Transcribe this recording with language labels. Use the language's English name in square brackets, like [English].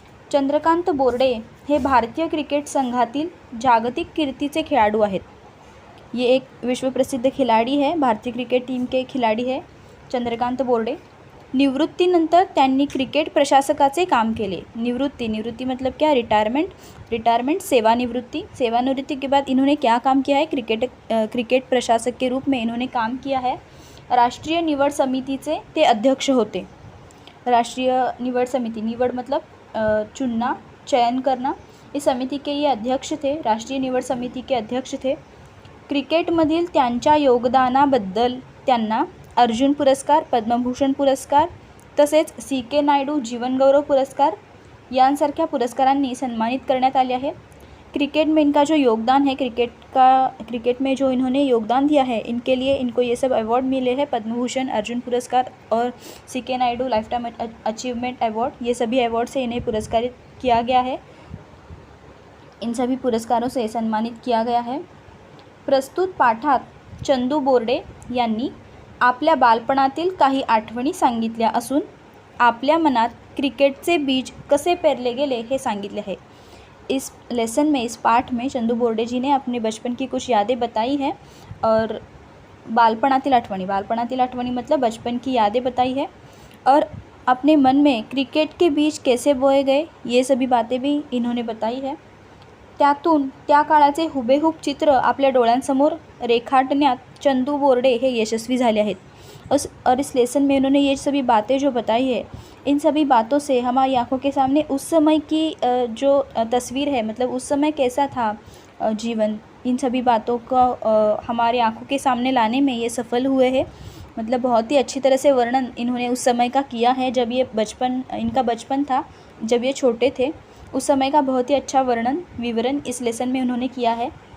[Marathi] चंद्रकांत बोर्डे हे भारतीय क्रिकेट संघातील जागतिक कीर्तीचे खेळाडू आहेत। [Hindi] ये एक विश्वप्रसिद्ध खिलाडी है, भारतीय क्रिकेट टीम के खिलाडी है चंद्रकांत बोर्डे। [Marathi] निवृत्तीनंतर त्यांनी क्रिकेट प्रशासकाचे काम केले। [Hindi] निवृत्ति मतलब क्या? रिटायरमेंट सेवानिवृत्ति के बाद इन्होंने क्या काम किया है? क्रिकेट प्रशासक के रूप में इन्होंने काम किया है। [Marathi] राष्ट्रीय निवड समितीचे ते अध्यक्ष होते। [Hindi] राष्ट्रीय निवड समिति, निवड मतलब चुनना, चयन करना, इस समिति के ये अध्यक्ष थे। राष्ट्रीय निवड समिति के अध्यक्ष थे। [Marathi] क्रिकेटमधील त्यांच्या योगदानाबद्दल त्यांना अर्जुन पुरस्कार, पद्मभूषण पुरस्कार तसेच CK नायडू जीवनगौरव पुरस्कार यांसारख्या पुरस्कारांनी सन्मानित करण्यात आले आहे। [Hindi] क्रिकेट में इनका जो योगदान है, क्रिकेट में जो इन्होंने योगदान दिया है, इनके लिए इनको ये सब अवार्ड मिले हैं। पद्मभूषण, अर्जुन पुरस्कार और CK Naidu life time achievement award, ये सभी अवार्ड से इन्हें पुरस्कारित किया गया है। इन सभी पुरस्कारों से सम्मानित किया गया है। [Marathi] प्रस्तुत पाठात चंदू बोर्डे यांनी आपल्या बालपणातील काही आठवणी सांगितल्या असून आपल्या मनात क्रिकेटचे बीज कसे पेरले गेले हे सांगितले है। [Hindi] इस लेसन में, इस पाठ में चंदू बोर्डे जी ने अपने बचपन की कुछ यादें बताई हैं और बालपणातील आठवणी मतलब बचपन की यादें बताई है और अपने मन में क्रिकेट के बीज कैसे बोए गए ये सभी बातें भी इन्होंने बताई है। [Marathi] त्यातून त्या काळाचे हुबेहूब चित्र आपल्या डोळ्यांसमोर रेखाटण्यात चंदू बोर्डे हे यशस्वी झाले आहेत। [Hindi] और इस लेसन में उन्होंने ये सभी बातें जो बताई है, इन सभी बातों से हमारी आंखों के सामने उस समय की जो तस्वीर है, मतलब उस समय कैसा था जीवन, इन सभी बातों का हमारे आंखों के सामने लाने में ये सफल हुए हैं। मतलब बहुत ही अच्छी तरह से वर्णन इन्होंने उस समय का किया है। जब ये इनका बचपन था, जब ये छोटे थे, उस समय का बहुत ही अच्छा विवरण इस लेसन में उन्होंने किया है।